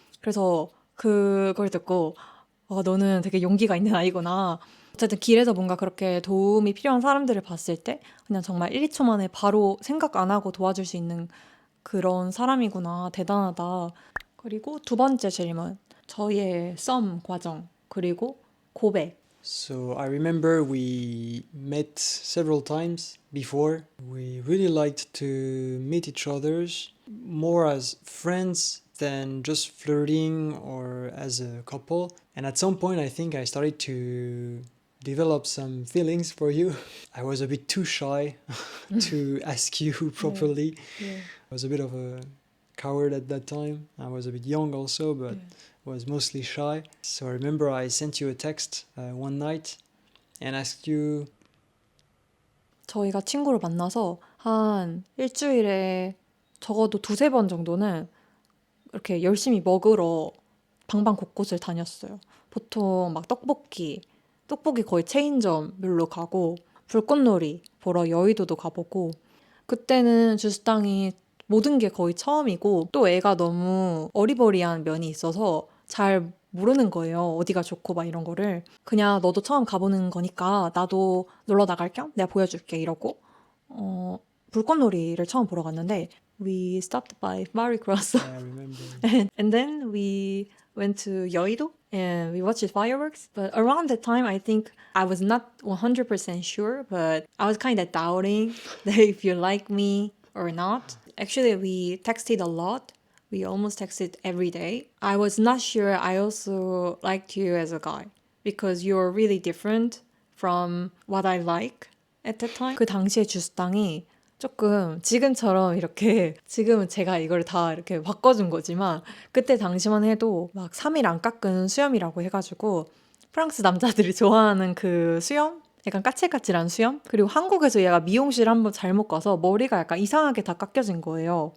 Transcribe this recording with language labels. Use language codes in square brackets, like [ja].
[ko] 그래서 그걸 듣고 너는 되게 용기가 있는 아이구나. 어쨌든 길에서 뭔가 그렇게 도움이 필요한 사람들을 봤을 때 그냥 정말 1, 2초 만에 바로 생각 안 하고 도와줄 수 있는 그런 사람이구나. 대단하다. 그리고 두 번째 질문. 저희의 썸 과정 그리고 고백. [en] So I remember we met several times before. We really liked to meet each other more as friends than just flirting or as a couple. And at some point, I think I started to develop some feelings for you. I was a bit too shy to ask you properly. Yeah. I was a bit of a coward at that time. I was a bit young also, but was mostly shy. So I remember I sent you a text one night and asked you. [ko] 저희가 친구를 만나서 한 일주일에 적어도 두세 번 정도는 이렇게 열심히 먹으러 방방 곳곳을 다녔어요. 보통 막 떡볶이 거의 체인점별로 가고 불꽃놀이 보러 여의도도 가보고 그때는 주스땅이 모든 게 거의 처음이고 또 애가 너무 어리버리한 면이 있어서 잘 모르는 거예요. 어디가 좋고 막 이런 거를. 그냥 너도 처음 가보는 거니까 나도 놀러 나갈 겸 내가 보여줄게 이러고 불꽃놀이를 처음 보러 갔는데 [en] we stopped by Mary Cross I remember. and then we went to Yeouido and we watched fireworks. But around that time, I think I was not 100% sure, but I was kind of doubting that if you like me or not. Actually, we texted a lot. We almost texted every day. I was not sure I also liked you as a guy because you're really different from what I like at that time. [ko] 그 당시에 주스땅이 조금 지금처럼 이렇게 지금은 제가 이걸 다 이렇게 바꿔준 거지만 그때 당시만 해도 막 3일 안 깎은 수염이라고 해가지고 프랑스 남자들이 좋아하는 그 수염? 약간 까칠까칠한 수염? 그리고 한국에서 얘가 미용실 한번 잘못 가서 머리가 약간 이상하게 다 깎여진 거예요.